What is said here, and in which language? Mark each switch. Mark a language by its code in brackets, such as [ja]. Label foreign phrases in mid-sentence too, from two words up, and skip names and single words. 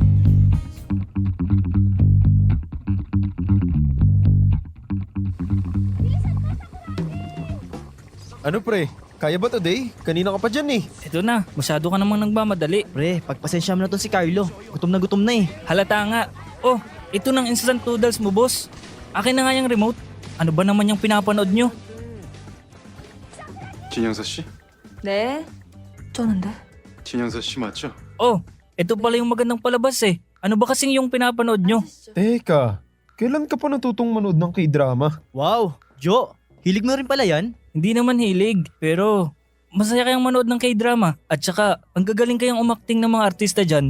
[tl] Ano pre? Kaya ba today? Kanina ka pa dyan eh. Ito na, masyado ka namang nagmamadali. Pre, pagpasensya mo na to si Carlo. Gutom na eh. Halata nga. Oh, ito ng [en] instant noodles [tl] mo, boss. Akin na nga yung remote. Ano ba naman yung pinapanood nyo? [ko] 진영서 씨? 네, 쩌는데? 진영서 씨 맞죠? [tl] Oh, ito pala yung magandang palabas eh. Ano ba kasing yung pinapanood nyo? Teka, kailan ka pa natutong manood ng K-drama? Wow, Jo, hilig mo rin pala yan? Hindi naman hilig, pero masaya kayang manood ng K-drama. At saka, ang gagaling kayang umakting ng mga artista dyan.